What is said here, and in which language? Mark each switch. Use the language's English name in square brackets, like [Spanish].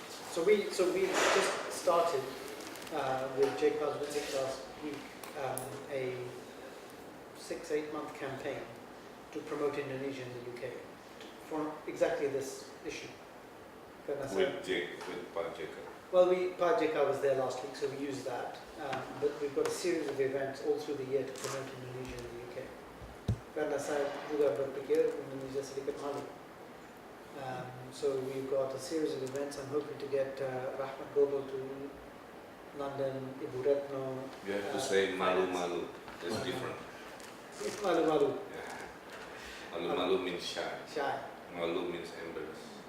[English] So we just started with Jake Pasvic last week a 6-8 month campaign to promote Indonesia in the UK for exactly this issue. With Pak Jacob. Well, Pak Jeka was there last week, so we used that. But we've got a series of events all through the year to promote Indonesia in the UK. [Indonesian] Karena saya juga berpikir Indonesia sedikit malu. [English] So we've got a series of events. I'm hoping to get Rahmat Gobel to London, Ibu Retno. You have to say malu-malu. It's different. [Indonesian] Malu-malu. [English] Yeah. Malu-malu means shy. Shy. Malu means embarrassed.